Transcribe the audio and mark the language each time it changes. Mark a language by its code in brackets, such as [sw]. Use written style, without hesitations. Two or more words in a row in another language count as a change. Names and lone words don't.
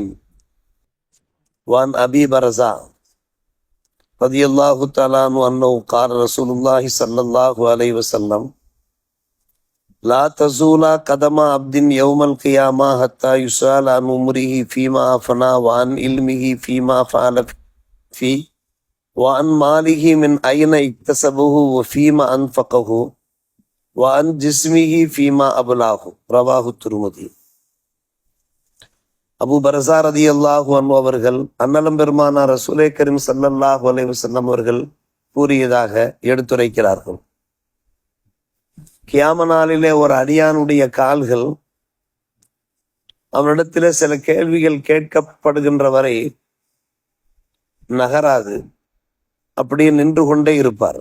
[ar] وعن أبي برزة رضي الله تعالى عنه أنه قال رسول الله صلى الله عليه وسلم: لا تزول قدم عبد يوم القيامة حتى يسأل عن عمره فيما أفنى وعن علمه فيما فعل فيه وعن ماله من أين اكتسبه وفيما أنفقه وعن جسمه فيما أبلاه. رواه الترمذي. [ta] அபு பரஸா [ar] رضي الله عنه [ta] அவர்கள் அன்னலம் பெருமானார் ரசூலே கரீம் [ar] صلى الله عليه وسلم [ta] அவர்கள் கூறியதாக எடுத்துரைக்கிறார்கள். கியாம நாளிலே ஒரு அடியானுடைய கால்கள் அவனிடத்திலே சில கேள்விகள் கேட்கப்படுகின்ற வரை நகராது, அப்படியே நின்று கொண்டே இருப்பார்.